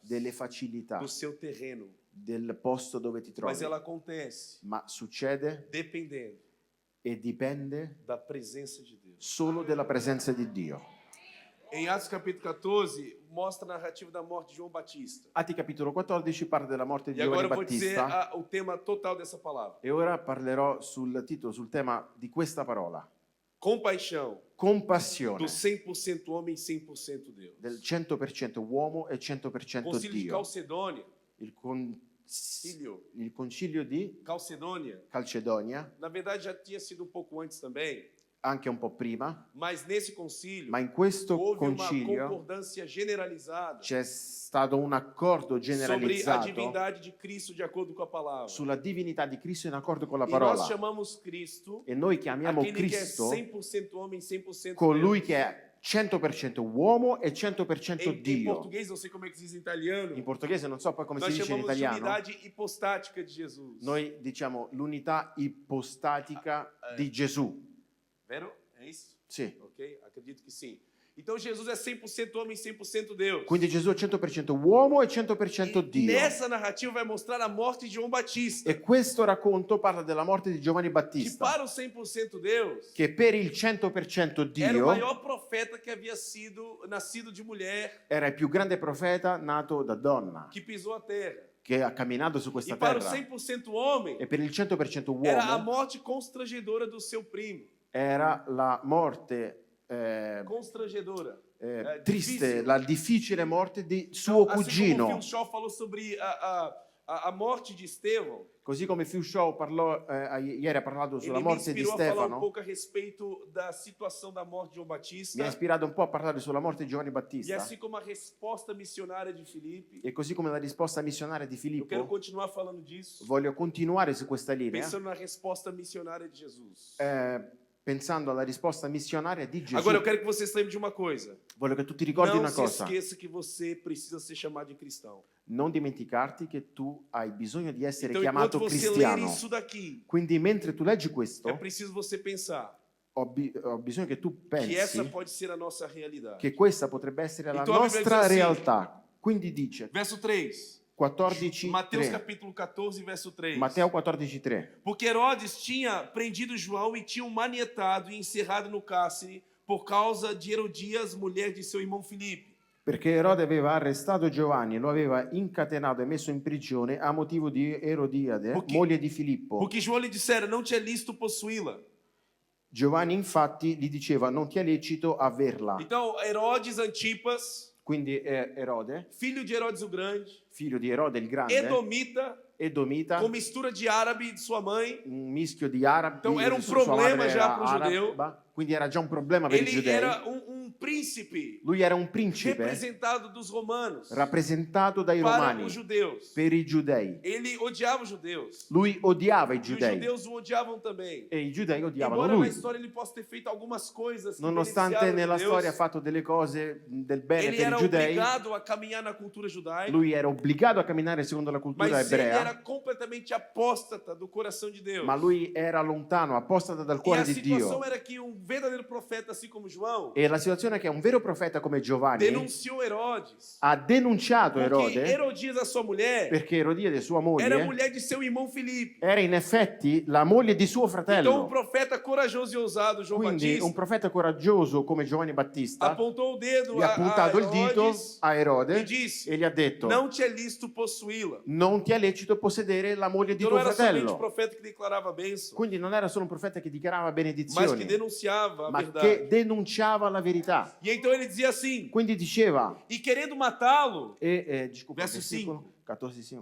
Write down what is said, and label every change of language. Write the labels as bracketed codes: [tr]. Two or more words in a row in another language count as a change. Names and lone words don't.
[it] delle facilità [pt] do seu terreno, [it] del posto dove ti [pt] mas [it] trovi, [pt] ela acontece [it] ma succede [pt] dependendo [it] e dipende [pt] da presença de Deus. [it] solo della presenza di Dio. [pt] Em Atos capítulo 14, mostra a narrativa da morte de João Batista. [it] Atti capitolo 14 parla della morte di [pt] E agora [it] Giovanni [pt] eu vou dizer [it] Battista [pt] o tema total dessa palavra. [it] e ora parlerò sul titolo, sul tema di questa parola. [pt] Compaixão [it] Compassione [pt] do 100% homem e 100% Deus. [it] del 100% uomo e 100% [pt] Concílio de [it] Dio. [pt] Calcedônia, [it] Il, con- il concilio di [pt] Calcedônia, [it] Calcedonia, [pt] na verdade já tinha sido um pouco antes também, [it] anche un po' prima, [pt] mas nesse concílio [it] ma in questo [pt] houve uma [it] concilio [pt] concordância generalizada [it] c'è stato un accordo [pt] sobre a [it] generalizzato [pt] divindade de Cristo de acordo com a palavra. [it] sulla divinità di Cristo in accordo con la [pt] E nós [it] parola. [pt] chamamos Cristo [it] E noi chiamiamo [pt] aquele que é [it] Cristo [pt] 100% homem, 100% [it] colui [pt] Deus. [it] che è 100% uomo e 100% [pt] Em [it] Dio. [pt] português, não sei como é que se diz em italiano, [it] In portoghese non so poi come si [pt] nós [it] dice in [pt] chamamos de [it] italiano. [pt] unidade hipostática de Jesus. [it] Noi diciamo l'unità ipostatica di Gesù. Vero? [pt] É isso? [it] Sì. [pt] Ok? Acredito que sim. Então Jesus é 100% homem e 100% Deus. [it] Quindi Gesù è 100% uomo e 100% [pt] E [it] Dio. [pt] nessa narrativa vai mostrar a morte de João Batista. [it] E questo racconto parla della morte di Giovanni [pt] Que [it] Battista, [pt] para o 100% Deus [it] che per il 100% [pt] era o [it] Dio [pt] maior profeta que havia sido nascido de mulher, [it] era il più grande profeta nato da donna, [pt] que pisou a terra. [it] che ha camminato su [pt] E [it] questa [pt] para o [it] terra. [pt] 100% homem [it] E per il 100% [pt] era a [it] uomo [pt] morte constrangedora do seu primo. [it] era la morte [pt] Constrangedora. [it] triste, [pt] difícil. [it] la difficile morte di suo [pt] Assim como o [it] cugino. [pt] Phil Shaw falou sobre a morte de Estevão, [it] Così come Phil Shaw parlò, ieri ha parlato sulla [pt] ele me [it] morte di [pt] inspirou a falar um [it] Stefano, [pt] pouco a respeito da situação da morte de João [it] mi ha [pt] Batista. [it] ispirato un po' a parlare sulla morte di Giovanni [pt] E [it] Battista. [pt] assim como a resposta missionária de Filipe, [it] E così come la risposta missionaria di [pt] eu quero [it] Filippo, [pt] continuar falando disso, [it] voglio continuare su questa linea, [pt] pensando na resposta missionária de Jesus. [it] pensando alla risposta missionaria di Gesù. [pt] Agora eu quero que vocês lembrem de uma coisa. [it] Voglio che tu ti ricordi [pt] Não [it] una [pt] se [it] cosa. [pt] esqueça que você precisa ser chamado de cristão. [it] Non dimenticarti che tu hai bisogno di essere [pt] Então, [it] chiamato [pt] enquanto você ler [it] cristiano. [pt] isso daqui, [it] Quindi mentre tu leggi questo, [pt] é preciso você pensar [it] ho bisogno che tu [pt] que essa [it] pensi [pt] pode ser a nossa realidade. [it] che questa potrebbe essere la [pt] Então, a Bíblia [it] nostra [pt] diz assim, [it] realtà. Quindi dice [pt] Verso 3. 14, Mateus 3. capítulo 14, verso 3. [it] Matteo 14,3. [pt] Porque Herodes tinha prendido João e tinha o manietado e encerrado no cárcere por causa de Herodias, mulher de seu irmão Filipe. [it] Perché Erode aveva arrestato Giovanni, lo aveva incatenato e messo in prigione a motivo di Erodiade, Perché- moglie di Filippo. [pt] Porque João lhe dissera, não te é lícito possuí-la. [it] Giovanni infatti gli diceva non ti è lecito averla. [pt] Então, Herodes Antipas, [it] Quindi Erode, [pt] filho de Herodes o Grande, [it] figlio di Erode il Grande, [pt] Edomita, [it] Edomita, [pt] com mistura de árabe de sua mãe, [it] un mischio di arabi, [pt] Então, era un [it] sua problema madre già era pro giudeu. araba, quindi era già un problema per i ele giudei. [pt] era um príncipe [it] Lui era un principe [pt] representado dos romanos [it] rappresentato dai [pt] para [it] romani [pt] os judeus. [it] per i giudei. [pt] Ele odiava os judeus. [it] Lui odiava i [pt] E os [it] giudei [pt] judeus o odiavam também. [it] e i giudei odiavano [pt] Embora na [it] lui. [pt] história ele possa ter feito algumas coisas que [it] Nonostante [pt] beneficiaram [it] nella [pt] os judeus, [it] storia ha fatto delle cose del bene [pt] ele [it] per [pt] era [it] i giudei, [pt] obrigado a caminhar na cultura judaica, [it] lui era obbligato a camminare secondo la cultura [pt] mas ele era [it] ebrea, [pt] completamente apóstata do coração de Deus. [it] ma lui era lontano, apostata dal [pt] E [it] cuore [pt] a [it] di [pt] situação [it] Dio. [pt] era que um verdadeiro profeta, assim como João, [it] E la situazione persona che è un vero profeta come Giovanni [pt] denunciou Herodes. [it] ha denunciato [pt] Porque [it] Erode [pt] Herodias, a sua mulher, [it] perché Erodiade, sua [pt] era [it] moglie, [pt] mulher de seu irmão Filipe. [it] era in effetti la moglie di suo [pt] Então, um [it] fratello. [pt] profeta corajoso e ousado, João [it] Quindi un [pt] Batista, [it] profeta coraggioso come Giovanni Battista [pt] apontou o dedo [it] gli ha [pt] a [it] puntato il dito [pt] Herodes [it] a Erode [pt] e disse: [it] e gli ha detto: [pt] não te é lícito possuí-la. [it] non ti è lecito possedere la moglie di [pt] Então [it] tuo [pt] não era somente o [it] fratello. [pt] profeta que declarava a bênção, [it] Quindi non era solo un profeta che dichiarava [pt] mas que [it] benedizioni, [pt] denunciava a [it] ma [pt] verdade. [it] che denunciava la verità. [pt] E então ele dizia assim, [it] Quindi diceva, [pt] e querendo matá-lo, desculpa, Verso versículo 14:5.